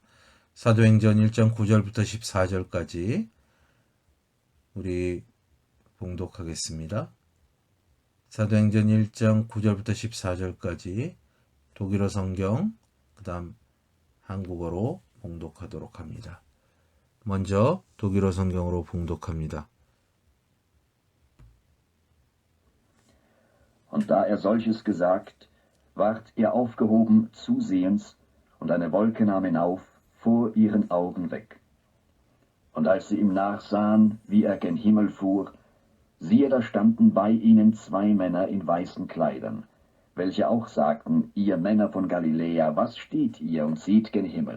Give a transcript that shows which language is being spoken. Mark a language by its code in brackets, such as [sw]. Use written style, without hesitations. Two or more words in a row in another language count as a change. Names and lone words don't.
[ko] 사도행전 1장 9절부터 14절까지 우리 봉독하겠습니다. 사도행전 1장 9절부터 14절까지 독일어 성경, 그 다음 한국어로 봉독하도록 합니다. 먼저 독일어 성경으로 봉독합니다. [de] Und da er solches gesagt, ward er aufgehoben zusehends, und eine Wolke nahm ihn auf, vor ihren Augen weg. Und als sie ihm nachsahen, wie er gen Himmel fuhr, siehe, da standen bei ihnen zwei Männer in weißen Kleidern, welche auch sagten, ihr Männer von Galiläa, was steht ihr und seht gen Himmel?